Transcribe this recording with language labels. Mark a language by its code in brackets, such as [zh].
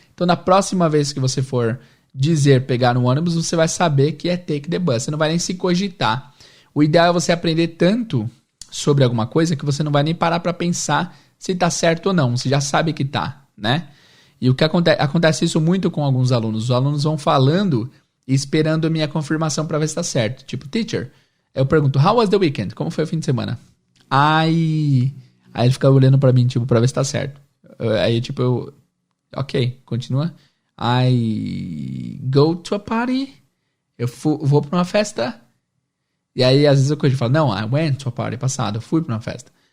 [pt] Então, na próxima vez que você for dizer pegar um ônibus, você vai saber que é take the bus. Você não vai nem se cogitar. O ideal é você aprender tanto sobre alguma coisa que você não vai nem parar para pensar se está certo ou não. Você já sabe que está, né? E o que acontece isso muito com alguns alunos. Os alunos vão falando e esperando a minha confirmação para ver se está certo. Tipo, [en] teacher, [pt] eu pergunto, [en] how was the weekend? [pt] Como foi o fim de semana? Aí ele fica olhando para mim, tipo, para ver se está certo. Aí, tipo, ok, continua. [en] I go to a party. [pt] Eu vou para uma festa. E aí, às vezes, eu falo, não, [en] I went to a party [pt] passado. Eu fui para uma festa.